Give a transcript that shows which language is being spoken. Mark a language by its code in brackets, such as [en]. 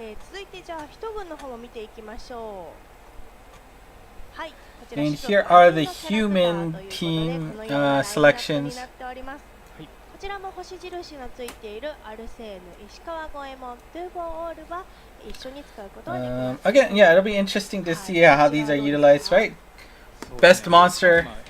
[ja] 続いてじゃあ人軍の方も見ていきましょう。はい。 [en] And here are the human team selections. [ja] こちらも星印のついているアルセーヌ、石川五右衛門、トゥーボーオールは一緒に使うことができます。 [en] Again, yeah, it'll be interesting to see how these are utilized, right? Best monster.